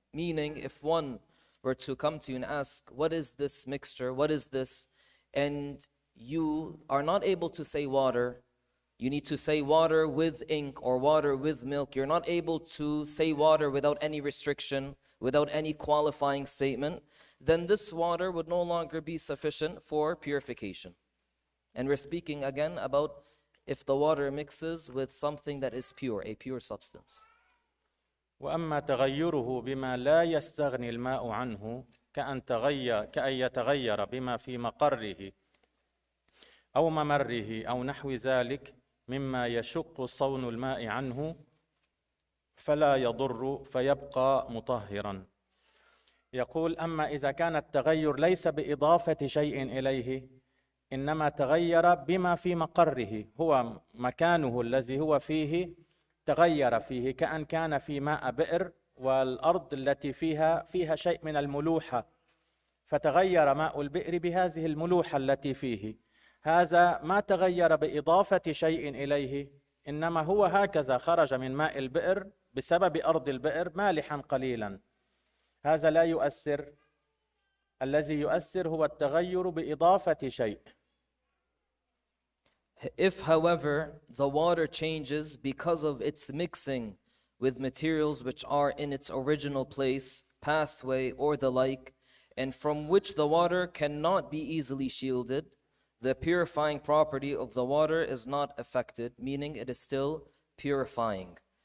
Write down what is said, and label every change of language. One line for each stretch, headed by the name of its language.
English: Meaning, if one were to come to you and ask, what is this mixture, what is this, and you are not able to say water, you need to say water with ink or water with milk, you're not able to say water without any restriction, without any qualifying statement, then this water would no longer be sufficient for purification. And we're speaking again about if the water mixes with something that is pure, a pure substance.
Arabic: وأما تغيره بما لا يستغني الماء عنه كأن يتغير بما في مقره أو ممره أو نحو ذلك مما يشق صون الماء عنه فلا يضر فيبقى مطهرا. يقول أما إذا كان التغير ليس بإضافة شيء إليه إنما تغير بما في مقره، هو مكانه الذي هو فيه تغير فيه، كأن كان في ماء بئر والأرض التي فيها شيء من الملوحة، فتغير ماء البئر بهذه الملوحة التي فيه. هذا ما تغير بإضافة شيء إليه، إنما هو هكذا خرج من ماء البئر بسبب أرض البئر مالحا قليلا. هذا لا يؤثر. الذي يؤثر هو التغير بإضافة شيء.
English: If, however, the water changes because of its mixing with materials which are in its original place, pathway, or the like, and from which the water cannot be easily shielded, the purifying property of the water is not affected, meaning it is still purifying.